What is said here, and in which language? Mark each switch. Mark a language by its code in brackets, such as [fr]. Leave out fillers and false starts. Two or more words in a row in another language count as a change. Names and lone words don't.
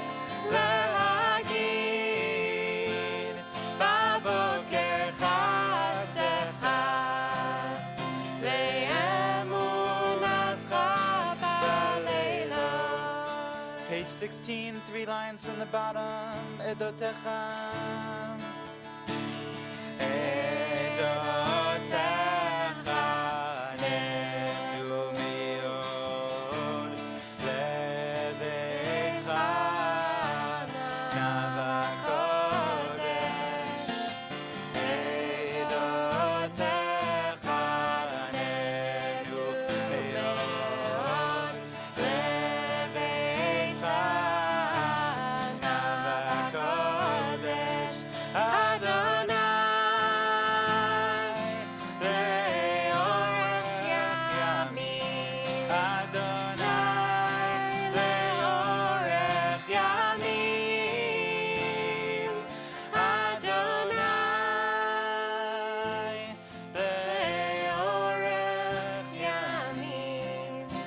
[he] להגיד בבוקר חסדך ואמונתך בלילות. [en] Page 16, 3 lines from the bottom. [he] Edotecha. עדותיך נאמנו מאד לביתך נאוה קודש. עדותיך נאמנו מאד לביתך נאוה קודש. אדוני לאורך ימים. אדוני לאורך ימים. אדוני לאורך ימים.